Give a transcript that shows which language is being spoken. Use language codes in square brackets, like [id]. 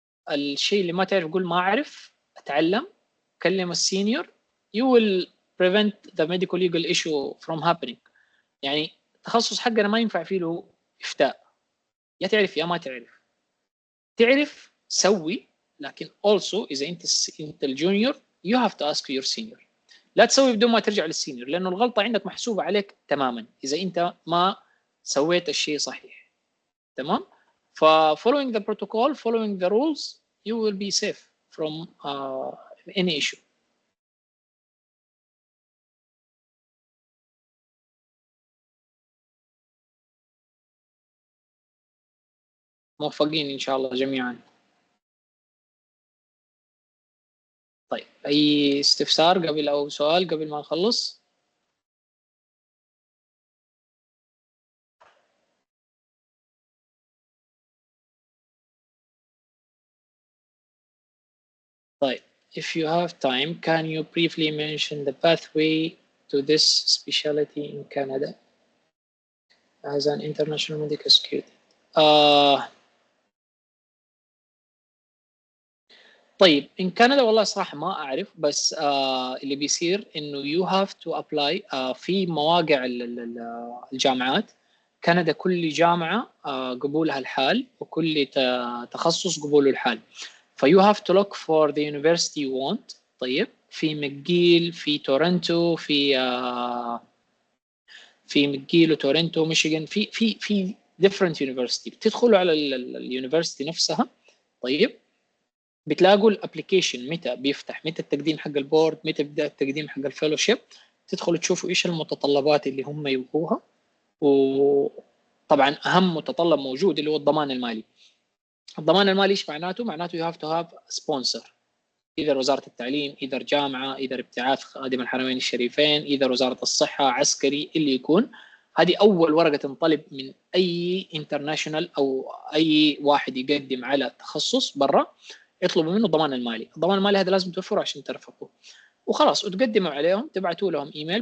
[ar] الشيء اللي ما تعرف قول ما أعرف. أتعلم. كلم السينيور. [en] You will prevent the medical legal issue from happening. [ar] يعني التخصص حقنا ما ينفع فيه له إفتاء. يا تعرف يا ما تعرف. تعرف سوي، لكن [en] also [ar] إذا أنت الجونيور [en] you have to ask your senior. [ar] لا تسوي بدون ما ترجع للسينيور، لأنه الغلطة عندك محسوبة عليك تماما إذا أنت ما سويت الشيء صحيح. تمام؟ [en] ف following the protocol, following the rules, you will be safe from any issue. [ar] موفقين إن شاء الله جميعا. طيب, أي استفسار قبل أو سؤال قبل ما نخلص؟ [en] طيب, if you have time, can you briefly mention the pathway to this specialty in Canada as an international medical student? [ar] طيب, [en] in Canada [ar] والله صراحة ما أعرف، بس اللي بيصير إنه [en] you have to apply [ar] في مواقع الجامعات. كندا كل جامعة قبولها الحال، وكل تخصص قبوله الحال. [en] فيو have to look for the university you want. [ar] طيب, في مcgill، في تورنتو، في مcgill وتورنتو ميشيغان، في [en] different university. [ar] بتدخلوا على اليونيفرسيتي نفسها. طيب, بتلاقوا الابلكيشن متى بيفتح، متى التقديم حق البورد، متى بيبدا التقديم حق الفيلوشيب. تدخلوا تشوفوا ايش المتطلبات اللي هم يبغوها. وطبعا اهم متطلب موجود اللي هو الضمان المالي. الضمان المالي ايش معناته؟ معناته [en] you have to have a sponsor. [ar] اذا وزاره التعليم، اذا جامعه، اذا ابتعاث خادم الحرمين الشريفين، اذا وزاره الصحه، عسكري، اللي يكون. هذه اول ورقه تنطلب من اي انترناشونال او اي واحد يقدم على تخصص برا. يطلبوا منه الضمان المالي. الضمان المالي هذا لازم توفره عشان ترفقوا، وخلاص وتقدموا عليهم، تبعتوا لهم ايميل.